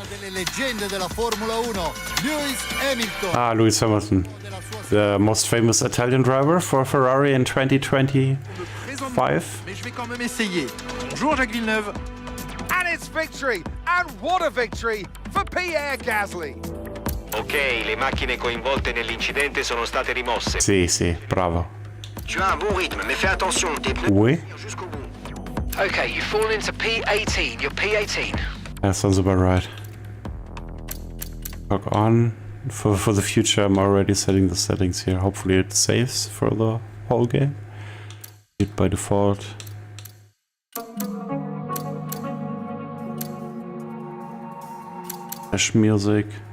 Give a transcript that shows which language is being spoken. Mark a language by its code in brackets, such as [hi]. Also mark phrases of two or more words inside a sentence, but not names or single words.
[en] Ah, Lewis Hamilton, the most famous Italian driver for Ferrari in 2025. [fr] Bonjour Jacques Villeneuve. [en] And it's victory! And what a victory for Pierre Gasly! [it] Ok, le macchine coinvolte nell'incidente sono state rimosse. Sì, bravo. [fr] Tu as un bon rythme, mais fais attention, tes pneus Oui. jusqu'au bout. [en] Okay, you've fallen into P18. You're P18. That sounds about right. Log on. For the future, I'm already setting the settings here. Hopefully it saves for the whole game. It by default. Dash music.